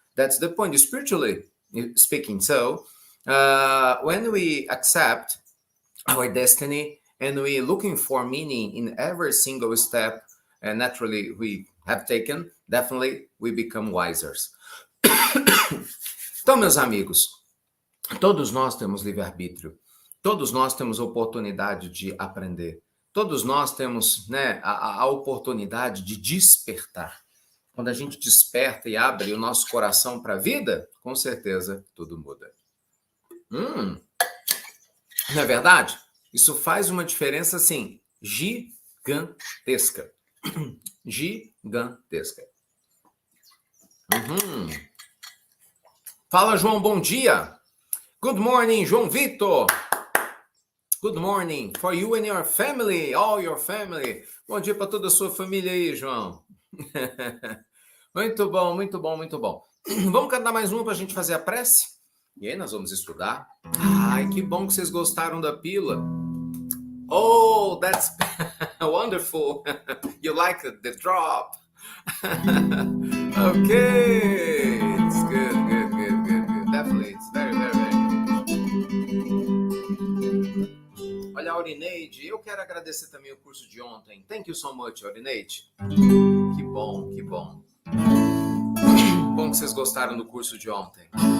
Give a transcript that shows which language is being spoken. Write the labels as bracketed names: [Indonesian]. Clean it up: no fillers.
[English] That's the point, spiritually speaking. So when we accept our destiny and we looking for meaning in every single step, and naturally we have taken, definitely we become wiser. [Portuguese] Então, meus amigos, todos nós temos livre-arbítrio, todos nós temos oportunidade de aprender, todos nós temos, né, a oportunidade de despertar. Quando a gente desperta e abre o nosso coração para a vida, com certeza tudo muda. Não é verdade? Isso faz uma diferença, assim, gigantesca. Gigantesca. Fala, João, bom dia. [English] Good morning, João Vitor. Good morning for you and your family, all your family. [Portuguese] Bom dia para toda a sua família aí, João. Muito bom, muito bom, muito bom. Vamos cantar mais uma para a gente fazer a prece? E aí nós vamos estudar. Ai, que bom que vocês gostaram da pila. [English] Oh, that's wonderful. You like the drop. Okay, it's good. Definitely, it's very, very, very good. [Portuguese] Olha, Aurineide, eu quero agradecer também o curso de ontem. [English] Thank you so much, Aurineide. [Portuguese] Que bom. Bom que vocês gostaram do curso de ontem.